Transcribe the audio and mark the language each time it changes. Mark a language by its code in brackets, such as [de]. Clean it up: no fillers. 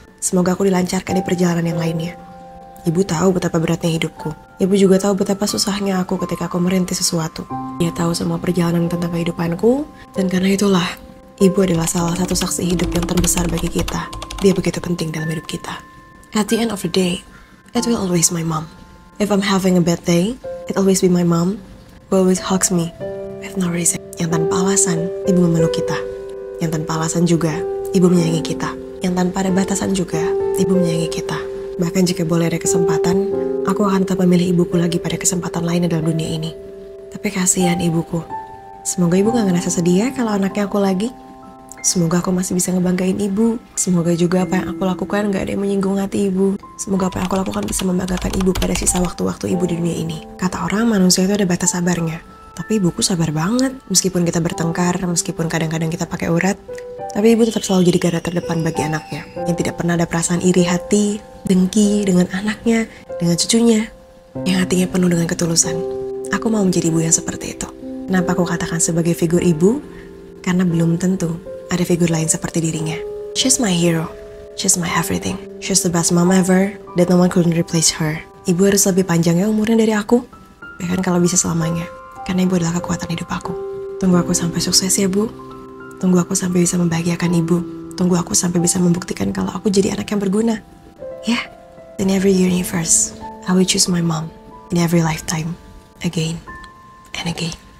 [id] Semoga aku dilancarkan di perjalanan yang lainnya. Ibu tahu betapa beratnya hidupku. Ibu juga tahu betapa susahnya aku ketika aku merintis sesuatu. Dia tahu semua perjalanan tentang kehidupanku, dan karena itulah, ibu adalah salah satu saksi hidup yang terbesar bagi kita. Dia begitu penting dalam hidup kita. [en] At the end of the day, it will always my mom. If I'm having a bad day, it always be my mom who always hugs me with no reason. [id] Yang tanpa alasan, ibu memeluk kita. Yang tanpa alasan juga, ibu menyayangi kita. Yang tanpa ada batasan juga, ibu menyayangi kita. Bahkan jika boleh ada kesempatan, aku akan tetap memilih ibuku lagi pada kesempatan lainnya dalam dunia ini. Tapi kasihan ibuku. Semoga ibu gak ngerasa sedih ya kalau anaknya aku lagi. Semoga aku masih bisa ngebanggain ibu. Semoga juga apa yang aku lakukan gak ada yang menyinggung hati ibu. Semoga apa yang aku lakukan bisa membanggakan ibu pada sisa waktu-waktu ibu di dunia ini. Kata orang manusia itu ada batas sabarnya. Tapi ibuku sabar banget. Meskipun kita bertengkar, meskipun kadang-kadang kita pakai urat, tapi ibu tetap selalu jadi garda terdepan bagi anaknya. Yang tidak pernah ada perasaan iri hati, dengki dengan anaknya, dengan cucunya, yang hatinya penuh dengan ketulusan. Aku mau menjadi ibu yang seperti itu. Kenapa aku katakan sebagai figur ibu? Karena belum tentu ada figur lain seperti dirinya. [en] She's my hero. She's my everything. She's the best mom ever, that no one couldn't replace her. [id] Ibu harus lebih panjang ya umurnya dari aku. Bahkan kalau bisa selamanya. Karena ibu adalah kekuatan hidup aku. Tunggu aku sampai sukses ya bu. Tunggu aku sampai bisa membahagiakan ibu. Tunggu aku sampai bisa membuktikan kalau aku jadi anak yang berguna. [en] Yeah, in every universe, I will choose my mom. In every lifetime, again and again.